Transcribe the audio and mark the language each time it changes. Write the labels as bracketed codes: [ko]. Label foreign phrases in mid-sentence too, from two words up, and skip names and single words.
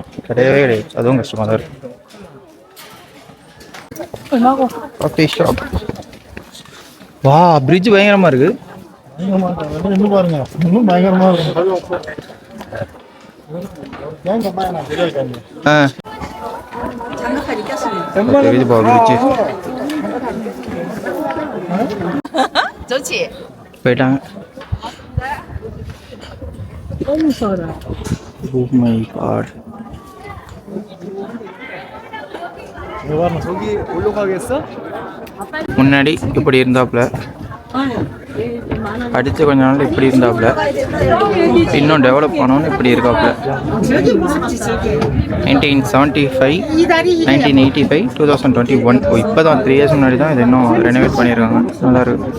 [ta] கிடையவே கிடையாது, அதுவும் கஷ்டமாக தான் இருக்கு. [en] coffee shop. [ta] வா, பிரிட்ஜ் பயங்கரமாக இருக்குது. இன்னும் பாருங்க, இன்னும் பயங்கரமாக இருக்கும். ஆ [ko] 장갑까지 꼈습니다. [ta] தெரியுது பா பிரிட்ஜு. [ko] 좋지? [ta] போயிட்டாங்க. [en] Oh my god. [ko] 저기 올라가겠어? [ta] முன்னாடி இப்படி இருந்தாப்புல படித்து கொஞ்ச நாள் இப்படி இருந்தாப்புல, இன்னும் டெவலப் பண்ணணும்னு இப்படி இருக்காப்புல. 1975, 1985, 2021. இப்போ தான் 3 years முன்னாடி தான் இது இன்னும் ரெனோவேட் பண்ணியிருக்காங்க. நல்லா இருக்கு.